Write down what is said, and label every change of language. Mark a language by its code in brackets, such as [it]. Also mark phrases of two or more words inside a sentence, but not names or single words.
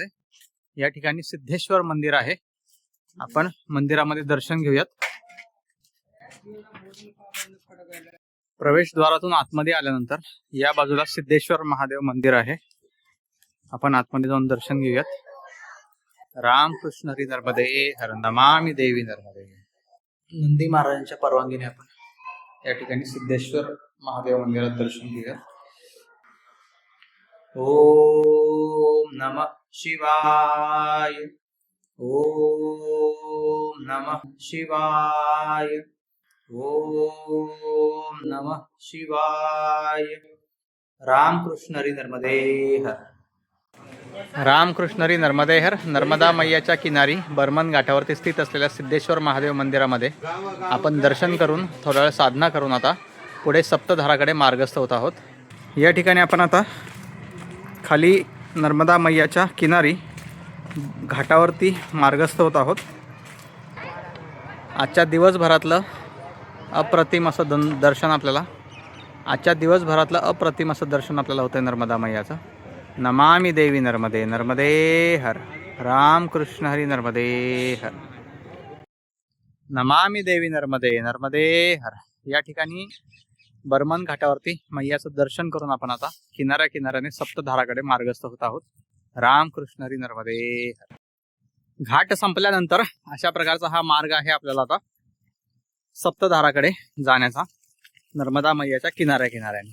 [mr] या ठिकाणी सिद्धेश्वर मंदिर आहे. आपण मंदिरामध्ये दर्शन घेऊयात. प्रवेशद्वारातून आतमध्ये आल्यानंतर या बाजूला सिद्धेश्वर महादेव मंदिर आहे. आपण आतमध्ये जाऊन दर्शन घेऊयात. रामकृष्ण हरी नर्मदे हर. [sa] नमामि देवी नर्मदे. [mr] नंदी महाराजांच्या परवानगीने आपण या ठिकाणी सिद्धेश्वर महादेव मंदिरात दर्शन घेऊया. [sa] ओम नमः शिवाय. ओम नमः शिवाय. ओम नमः शिवाय. [mr] रामकृष्ण हरी नर्मदे हर. रामकृष्ण हरी नर्मदे हर. नर्मदा मैयाच्या किनारी बर्मन घाटावरती स्थित असलेल्या सिद्धेश्वर महादेव मंदिरामध्ये आपण दर्शन करून थोडा वेळ साधना करून आता पुढे सप्तधाराकडे मार्गस्थ होत आहोत. या ठिकाणी आपण आता खाली नर्मदा मैयाच्या किनारी घाटावरती मार्गस्थ होत आहोत. आजच्या दिवसभरातलं अप्रतिम असं दर्शन आपल्याला होतं नर्मदा मैयाचं. [sa] नमामि देवी नर्मदे. [mr] नर्मदे हर. रामकृष्ण हरी नर्मदे हर. [sa] नमामि देवी नर्मदे. [mr] नर्मदे हर. या ठिकाणी बर्मन घाटावरती मैयाचं दर्शन करून आपण आता किनाऱ्याने सप्तधाराकडे मार्गस्थ होत आहोत. रामकृष्ण हरी नर्मदे हर. घाट संपल्यानंतर अशा प्रकारचा हा मार्ग आहे आपल्याला आता सप्तधाराकडे जाण्याचा, नर्मदा मैयाच्या किनाऱ्याने.